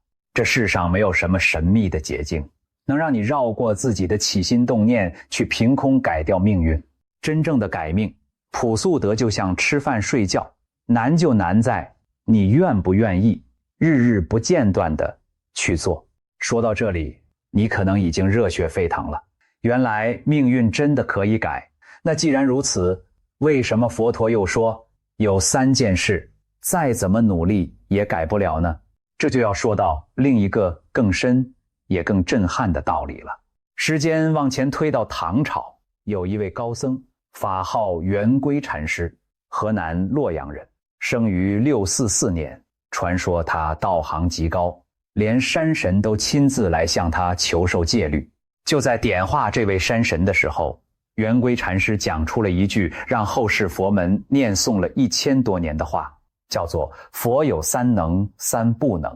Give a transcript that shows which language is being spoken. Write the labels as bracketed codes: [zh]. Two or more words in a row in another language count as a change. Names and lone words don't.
[zh] 這世上沒有什麼神秘的捷徑，能讓你繞過自己的起心動念，去憑空改掉命運。真正的改命，樸素得就像吃飯睡覺，難就難在你願不願意，日日不間斷地去做。說到這裡，你可能已經熱血沸騰了。原來命運真的可以改。那既然如此，為什麼佛陀又說有3件事再怎麼努力也改不了呢？這就要說到另一個更深也更震撼的道理了。時間往前推到唐朝，有一位高僧，法號圓規禪師。河南洛陽人，生於644年。傳說他道行極高，連山神都親自來向他求受戒律。就在點化這位山神的時候，圓規禪師講出了一句讓後世佛門念誦了1000多年的話，叫做“佛有三能，三不能”。